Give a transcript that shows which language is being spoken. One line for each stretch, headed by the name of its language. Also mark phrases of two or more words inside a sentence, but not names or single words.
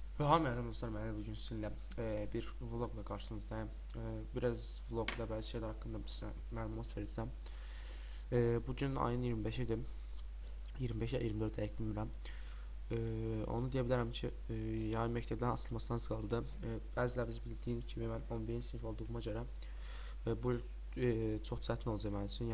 Turkish: Merhaba dostlar, ben bugün sizinle bir vlogla karşınızdayım. Biraz vlogda bazı şeyler hakkında size məlumat vereceğim.
Azerbaijani: Bugün ayın 25-idir. 25-ə 24 dəqiq bilmirəm. Onu deyə bilərəm ki, yay məktəbdən asılmasına az qaldı. Bəziləriniz bildiğiniz kimi mən 11-ci sinif olduğuma görə bu çox çətin olacaq mənim üçün.